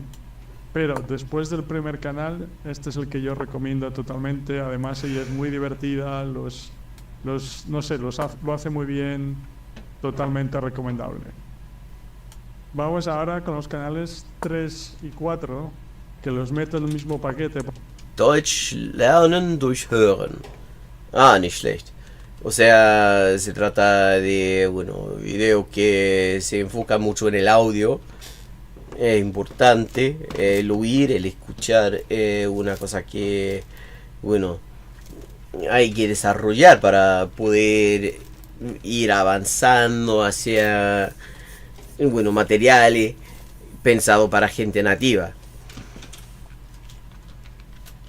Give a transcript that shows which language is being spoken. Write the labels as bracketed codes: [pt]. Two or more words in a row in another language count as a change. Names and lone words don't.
[es] Pero después del primer canal, este es el que yo recomiendo totalmente. Además, ella es muy divertida, lo hace muy bien, totalmente recomendable. Vamos ahora con los canales 3 y 4, que los meto en el mismo paquete. [de] Deutsch lernen durch Hören. Nicht schlecht. [es] O sea, se trata de, videos que se enfocan mucho en el audio. Es importante el oír, el escuchar, una cosa que, hay que desarrollar para poder ir avanzando hacia, materiales pensados para gente nativa.